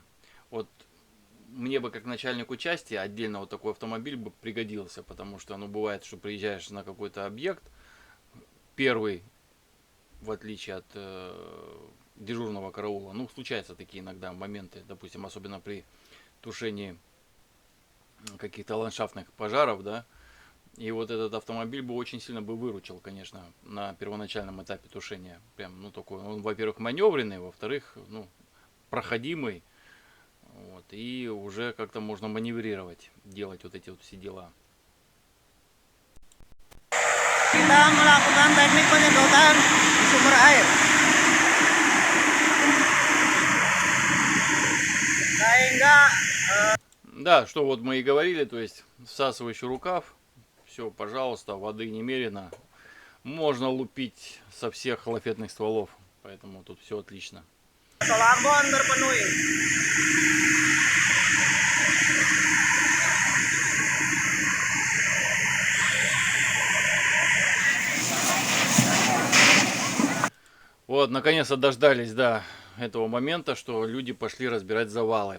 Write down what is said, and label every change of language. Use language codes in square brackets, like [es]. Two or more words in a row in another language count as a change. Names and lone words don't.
[ru] Вот мне бы как начальнику части отдельно вот такой автомобиль бы пригодился, потому что, ну, бывает, что приезжаешь на какой-то объект, первый, в отличие от дежурного караула, ну, случаются такие иногда моменты, допустим, особенно при тушении каких-то ландшафтных пожаров, да, и вот этот автомобиль бы очень сильно бы выручил, конечно, на первоначальном этапе тушения. Прям, ну, такой, он, во-первых, маневренный, во-вторых, ну, проходимый, вот, и уже как-то можно маневрировать, делать вот эти вот все дела. [id] Kita melakukan teknik penyedotan di sumber air. Sehingga [ru] Да, что вот мы и говорили, то есть всасывающий рукав, все, пожалуйста, воды немерено. Можно лупить со всех лафетных стволов, поэтому тут все отлично. [id] Solambon terpenuhi. [ru] Вот, наконец-то дождались, да, этого момента, что люди пошли разбирать завалы.